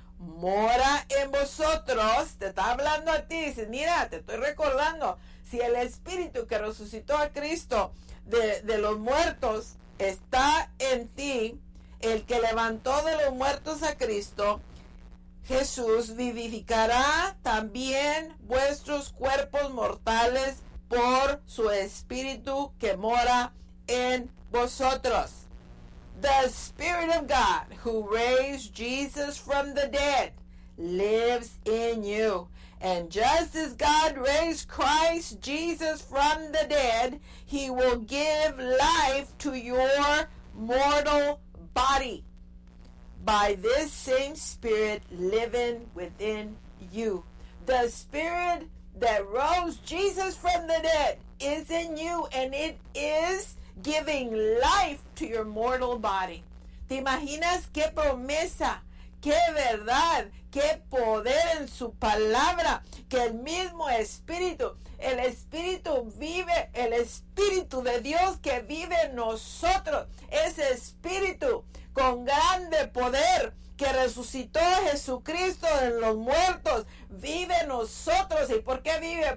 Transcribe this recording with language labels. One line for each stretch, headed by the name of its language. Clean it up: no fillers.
Spanish: mora en vosotros, te está hablando a ti, dice, mira, te estoy recordando, si el Espíritu que resucitó a Cristo de los muertos está en ti, el que levantó de los muertos a Cristo Jesús vivificará también vuestros cuerpos mortales por su Espíritu que mora en vosotros.
English: The Spirit of God who raised Jesus from the dead lives in you. And just as God raised Christ Jesus from the dead, he will give life to your mortal body by this same Spirit living within you. The Spirit that rose Jesus from the dead is in you, and it is giving life to your mortal body.
Spanish: ¿Te imaginas qué promesa, qué verdad, qué poder en su palabra? Que el mismo Espíritu, el Espíritu vive, el Espíritu de Dios que vive en nosotros, ese Espíritu con grande poder que resucitó a Jesucristo de los muertos, vive en nosotros. ¿Y por qué vive?